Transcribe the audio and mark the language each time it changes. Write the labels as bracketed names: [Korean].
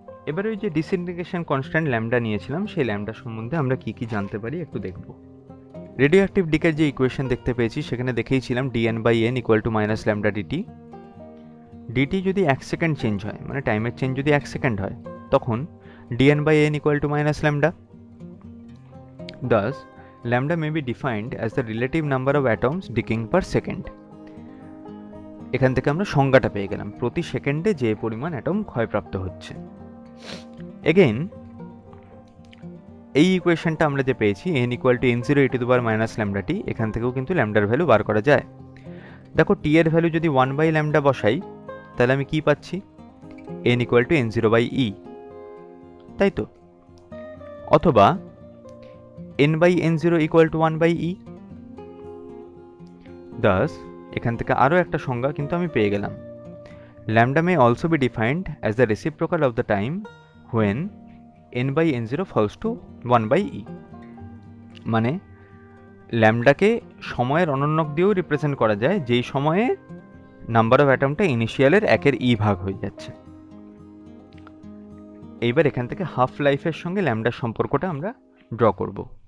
[Bangla] এবারে ওই যে ডিসইন্টিগ্রেশন কনস্ট্যান্ট ল্যামডা নিয়েছিলাম, সেই ল্যামডা সম্বন্ধে আমরা কি কি জানতে পারি একটু দেখব। রেডিও অ্যাক্টিভ ডিকের যে ইকুয়েশন দেখতে পেয়েছি সেখানে দেখেইছিলাম dn by n equal to minus lambda DT. DT যদি 1 সেকেন্ড চেঞ্জ হয়, মানে টাইমের চেঞ্জ যদি 1 সেকেন্ড হয়, তখন [English] dn by n equal to minus lambda. Thus, lambda may be defined as the relative number of atoms decaying per second. [Bangla] এখান থেকে আমরা সংজ্ঞাটা পেয়ে গেলাম, প্রতি সেকেন্ডে যে পরিমাণ অ্যাটম ক্ষয়প্রাপ্ত হচ্ছে। এগেইন এই ইকুয়েশনটা আমরা যে পেয়েছি [English] n equal to n0 e to the power minus lambda t, [Bangla] এখান থেকেও কিন্তু ল্যামডার ভ্যালু বার করা যায়। দেখো t এর ভ্যালু যদি 1 বাই ল্যামডা বসাই, তাহলে আমি কি পাচ্ছি? [English] n equal to n0 by e, [Bangla] তাই তো? অথবা [English] n by n0 equal to 1 by e। Thus, [Bangla] এখান থেকে আরও একটা সংজ্ঞা কিন্তু আমি পেয়ে গেলাম, [English] lambda may also be defined as the reciprocal of the time when n by n0 falls to 1 by e। [Bangla] মানে ল্যামডাকে সময়ের অনন্যক দিয়েও রিপ্রেজেন্ট করা যায়, যেই সময়ে নাম্বার অফ অ্যাটমটা ইনিশিয়ালের 1/e ভাগ হয়ে যাচ্ছে। এইবার এখান থেকে হাফ লাইফের সঙ্গে ল্যামডার সম্পর্কটা আমরা ড্র করব।